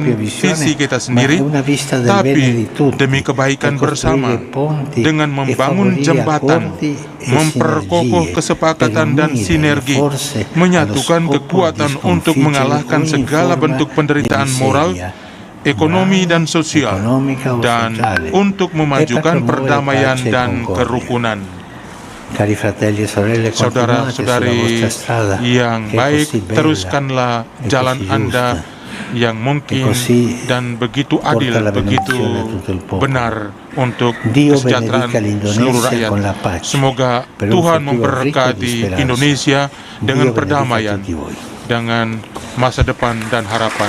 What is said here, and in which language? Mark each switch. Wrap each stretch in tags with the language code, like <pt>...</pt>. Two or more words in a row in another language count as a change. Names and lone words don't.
<id>visi kita sendiri, tapi demi kebaikan bersama, dengan membangun jembatan, memperkokoh kesepakatan dan sinergi, menyatukan kekuatan untuk mengalahkan segala bentuk penderitaan moral, ekonomi dan sosial, dan untuk memajukan perdamaian dan kerukunan.</id> <it>Cari fratelli e sorelle,</it> <id>saudara-saudari yang baik, teruskanlah jalan Anda yang mungkin dan begitu adil, begitu benar untuk kesejahteraan seluruh rakyat. Semoga Tuhan memberkati Indonesia dengan perdamaian, dengan masa depan dan harapan.</id>